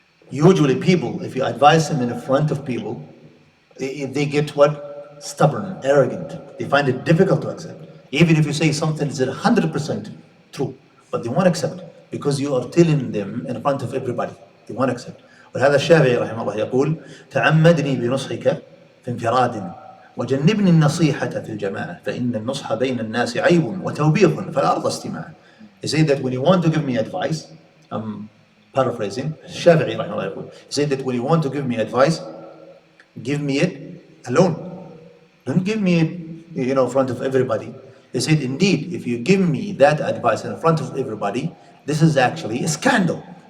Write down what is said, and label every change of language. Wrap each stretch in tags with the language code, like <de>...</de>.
<en>Usually people, if you advise them in front of people, they get what? Stubborn, arrogant. They find it difficult to accept. Even if you say something is 100% true, but they won't accept because you are telling them in front of everybody. They won't accept.</en> <ar>ولهذا الشافعي رحمه الله يقول تعمدني بنصحك في انفراد وجنبني النصيحة في الجماعة فإن النصح بين الناس عيب وتوبيخ فلا أرضى استماعه.</ar> <en>He said that when you want to give me advice, I'm paraphrasing, Shafi'i</en> <ar>رحمه الله يقول,</ar> <en>he said that when you want to give me advice, give me it alone. Don't give me it, in front of everybody. He said, indeed, if you give me that advice in front of everybody, this is actually a scandal.</en>